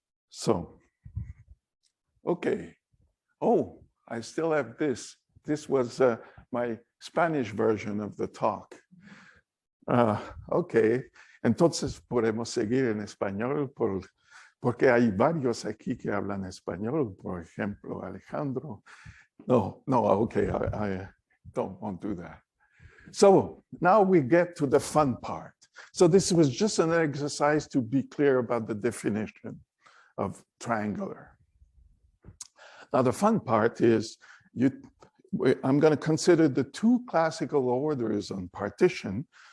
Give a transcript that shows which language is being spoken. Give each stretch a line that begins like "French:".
English: So, okay. Oh, I still have this. This was my Spanish version of the talk.
Spanish: Ok, entonces podemos seguir en español porque hay varios aquí que hablan español, por ejemplo, Alejandro.
English: No, okay, I don't want to do that. So now we get to the fun part. So this was just an exercise to be clear about the definition of triangular. Now the fun part is I'm going to consider the two classical orders on partition.